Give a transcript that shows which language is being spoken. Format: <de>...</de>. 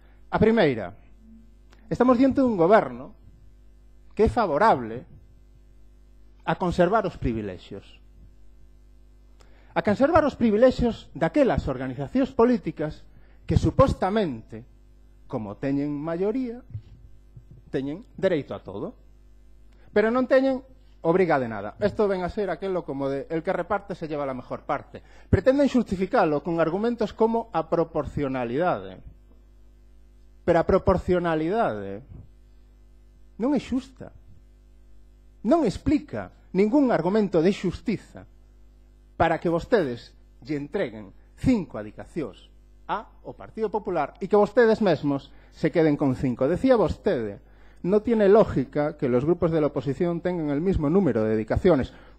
<gl>A primeira, estamos diante dun goberno que é favorable a conservar os privilexios. A conservar os privilexios daquelas organizacións políticas que supostamente, como teñen maioría, teñen dereito a todo, pero non teñen obriga de nada. Isto ven a ser aquelo como de</gl> <es>el que reparte se lleva la mejor parte.</es> <gl>Pretenden xustificalo con argumentos como a proporcionalidade. Pero a proporcionalidade non é xusta. Non explica ningún argumento de xustiza para que vostedes lle entreguen 5 adicacións ao Partido Popular e que vostedes mesmos se queden con 5. Decía vostede,</gl> <es>no tiene lógica que los grupos de la oposición tengan el mismo número de dedicaciones.</es>